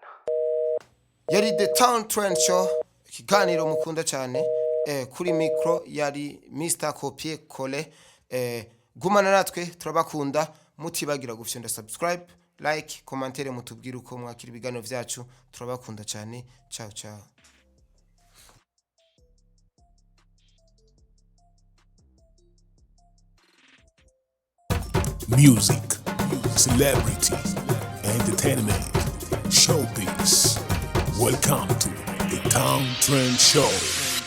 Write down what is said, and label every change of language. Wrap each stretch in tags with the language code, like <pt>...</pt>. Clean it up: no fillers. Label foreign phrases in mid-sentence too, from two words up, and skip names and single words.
<rn>Yari The Town Trend Show, ikiganiro mukunda cyane kuri micro yari Mr. Copier Colle. Gumana natwe turabakunda, mutibagira gufyonda</rn> <en>subscribe, like,</en> <rn>commentaire mutubwira uko mwakira ibiganiro vyacu. Turabakunda cyane. Ciao.</rn> <en>Music, celebrity, entertainment, showbiz. Welcome to the Town Trend Show.</en>